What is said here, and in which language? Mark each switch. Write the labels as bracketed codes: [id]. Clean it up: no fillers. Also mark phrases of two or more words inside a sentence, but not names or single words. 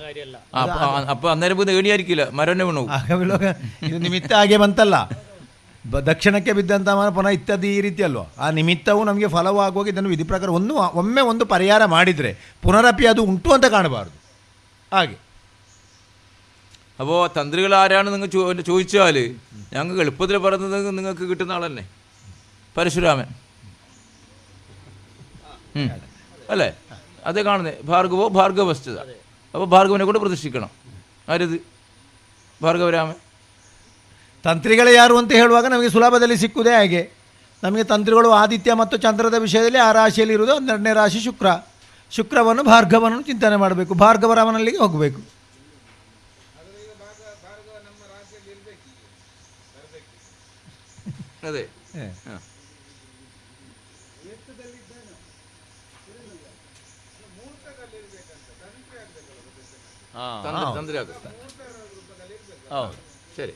[kn] ಇದು ನಿಮಿತ್ತ ಹಾಗೆ ಬಂತಲ್ಲ, ದಕ್ಷಿಣಕ್ಕೆ ಬಿದ್ದಂಥ ಪುನಃ ಇತ್ಯಾದಿ ಈ ರೀತಿ ಅಲ್ವ. ಆ ನಿಮಿತ್ತವು ನಮಗೆ ಫಲವಾಗುವಾಗ ಇದನ್ನು ವಿಧಿ ಪ್ರಕಾರ ಒಮ್ಮೆ ಒಂದು ಪರಿಹಾರ ಮಾಡಿದರೆ ಪುನರಪಿ ಅದು ಉಂಟು ಅಂತ ಕಾಣಬಾರ್ದು. ಹಾಗೆ [ml] അപ്പോൾ തന്ത്രികൾ ആരാണ് നിങ്ങൾ ചോദിച്ചാൽ ഞങ്ങൾക്ക് എളുപ്പത്തിൽ പറയുന്നത് നിങ്ങൾക്ക് കിട്ടുന്ന ആളല്ലേ പരശുരാമൻ. അല്ലേ? അതേ കാണുന്നത്. ഭാർഗവോ ഭാർഗവസ്ഥിത. അപ്പോൾ ഭാർഗവനെ കൊണ്ട് പ്രതിഷ്ഠിക്കണം. ആരിത്? [kn] ಭಾರ್ಗವರಾಮ. ತಂತ್ರಿಗಳೇ ಯಾರು ಅಂತ ಹೇಳುವಾಗ ನಮಗೆ ಸುಲಭದಲ್ಲಿ ಸಿಕ್ಕುವುದೇ ಹಾಗೆ. ನಮಗೆ ತಂತ್ರಿಗಳು ಆದಿತ್ಯ ಮತ್ತು ಚಂದ್ರದ ವಿಷಯದಲ್ಲಿ ಆ ರಾಶಿಯಲ್ಲಿ ಇರುವುದು 12ನೇ ರಾಶಿ ಶುಕ್ರ. ಶುಕ್ರವನ್ನು ಭಾರ್ಗವನನ್ನು ಚಿಂತನೆ ಮಾಡಬೇಕು, ಭಾರ್ಗವರಾಮನಲ್ಲಿಗೆ ಹೋಗಬೇಕು. ಅದೇ ಸರಿ.